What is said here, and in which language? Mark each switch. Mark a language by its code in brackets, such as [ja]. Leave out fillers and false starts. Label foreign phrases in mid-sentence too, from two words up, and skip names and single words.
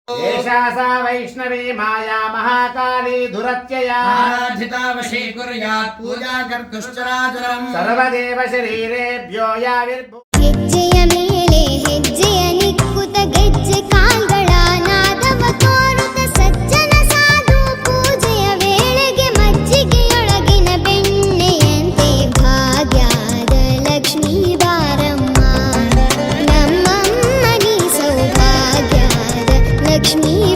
[sa] एषा सा वैष्णवी माया महाकाली दुरत्यया आराधिता वशीकुर्यात् पूजा कर्तुश्चराचरम् सर्वदेव शरीरेभ्यो याविर्भू [kn] ಹೆಜ್ಜೆಯ ಮೇಲೆ ಹೆಜ್ಜೆಯ ನಿಕ್ಕುತ ಗೆಜ್ಜೆ ಕಾಲ್ಗಳ ನಾದವ ತೋರುತ ಸಜ್ಜನ ಸಾಧು ಪೂಜೆಯ ವೇಳೆಗೆ ಮಜ್ಜಿಗೆಯೊಳಗಿನ ಬೆಣ್ಣೆಯಂತೆ ಭಾಗ್ಯದ ಲಕ್ಷ್ಮೀ ಬಾರಮ್ಮ ನಮ್ಮಮ್ಮನಿ ಸೌಭಾಗ್ಯದ ಲಕ್ಷ್ಮೀ